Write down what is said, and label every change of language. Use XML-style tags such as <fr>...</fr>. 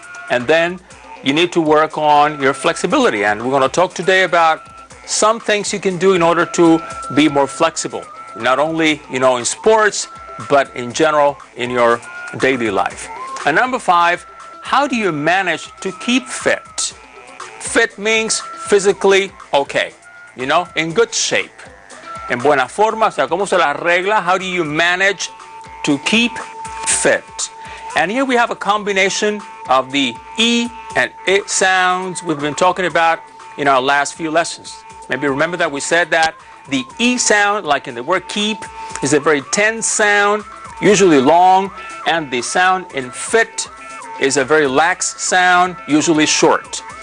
<en>And then you need to work on your flexibility. And we're going to talk today about some things you can do in order to be more flexible. Not only, in sports, but in general in your daily life. And number 5, how do you manage to keep fit? Fit means physically okay, in good shape.</en> <es>En buena forma, o sea, ¿cómo se la arregla?</es> <en>How do you manage to keep fit? And here we have a combination of the E and I sounds we've been talking about in our last few lessons. Maybe remember that we said that The E sound, like in the word keep, is a very tense sound, usually long, and the sound in fit is a very lax sound, usually short.</en>